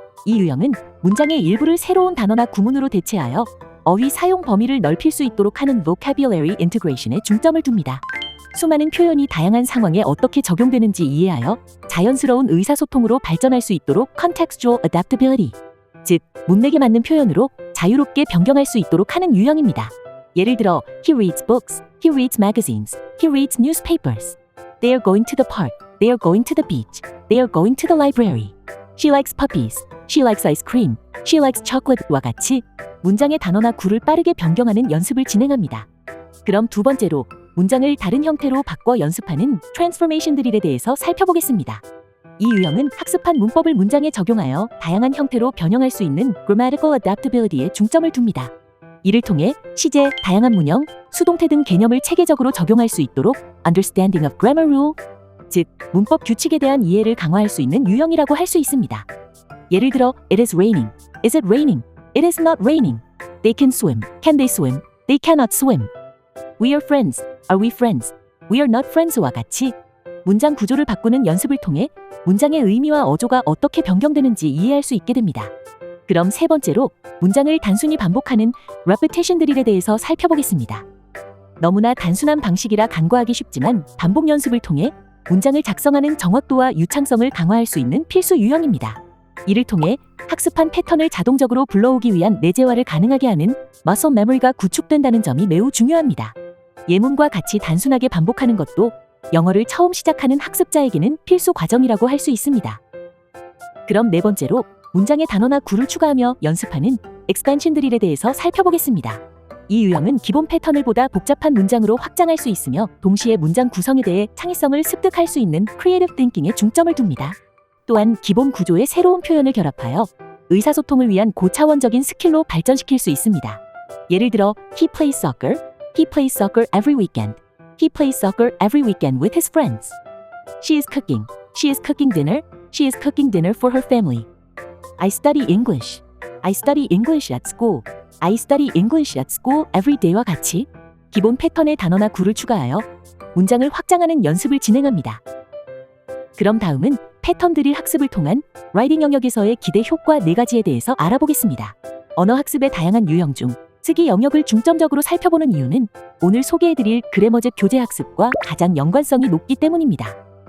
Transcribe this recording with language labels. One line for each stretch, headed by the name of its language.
Korean: 이 유형은 문장의 일부를 새로운 단어나 구문으로 대체하여 어휘 사용 범위를 넓힐 수 있도록 하는
English: vocabulary integration
Korean: 에 중점을 둡니다. 수많은 표현이 다양한 상황에 어떻게 적용되는지 이해하여 자연스러운 의사소통으로 발전할 수 있도록
English: contextual adaptability,
Korean: 즉 문맥에 맞는 표현으로 자유롭게 변경할 수 있도록 하는 유형입니다. 예를 들어
English: He reads books, he reads magazines, he reads newspapers. They are going to the park, they are going to the beach, they are going to the library. She likes puppies, she likes ice cream, she likes chocolate와
Korean: 같이 문장의 단어나 구를 빠르게 변경하는 연습을 진행합니다. 그럼 두 번째로 문장을 다른 형태로 바꿔 연습하는 transformation 드릴에 대해서 살펴보겠습니다. 이 유형은 학습한 문법을 문장에 적용하여 다양한 형태로 변형할 수 있는
English: grammatical adaptability
Korean: 에 중점을 둡니다. 이를 통해 시제, 다양한 문형, 수동태 등 개념을 체계적으로 적용할 수 있도록
English: understanding of grammar rule,
Korean: 즉 문법 규칙에 대한 이해를 강화할 수 있는 유형이라고 할 수 있습니다. 예를 들어
English: It is raining, is it raining, it is not raining, they can swim, can they swim, they cannot swim, we are friends, are we friends, we are not friends와
Korean: 같이 문장 구조를 바꾸는 연습을 통해 문장의 의미와 어조가 어떻게 변경되는지 이해할 수 있게 됩니다. 그럼 세 번째로 문장을 단순히 반복하는 repetition 드릴에 대해서 살펴보겠습니다. 너무나 단순한 방식이라 간과하기 쉽지만 반복 연습을 통해 문장을 작성하는 정확도와 유창성을 강화할 수 있는 필수 유형입니다. 이를 통해 학습한 패턴을 자동적으로 불러오기 위한 내재화를 가능하게 하는
English: muscle memory
Korean: 가 구축된다는 점이 매우 중요합니다. 예문과 같이 단순하게 반복하는 것도 영어를 처음 시작하는 학습자에게는 필수 과정이라고 할 수 있습니다. 그럼 네 번째로 문장에 단어나 구를 추가하며 연습하는 expansion 드릴에 대해서 살펴보겠습니다. 이 유형은 기본 패턴을 보다 복잡한 문장으로 확장할 수 있으며 동시에 문장 구성에 대해 창의성을 습득할 수 있는
English: creative thinking
Korean: 에 중점을 둡니다. 또한 기본 구조의 새로운 표현을 결합하여 의사소통을 위한 고차원적인 스킬로 발전시킬 수 있습니다.
English: 예를 들어 He plays soccer. He plays soccer every weekend. He plays soccer every weekend with his friends. She is cooking. She is cooking dinner. She is cooking dinner for her family. I study English. I study English at school. I study English at school every day
Korean: 와 같이 기본 패턴의 단어나 구를 추가하여 문장을 확장하는 연습을 진행합니다. 그럼 다음은 패턴 드릴 학습을 통한 라이팅 영역에서의 기대 효과 4가지에 대해서 알아보겠습니다. 언어 학습의 다양한 유형 중 쓰기 영역을 중점적으로 살펴보는 이유는 오늘 소개해드릴 그래머제 교재 학습과 가장 연관성이 높기 때문입니다.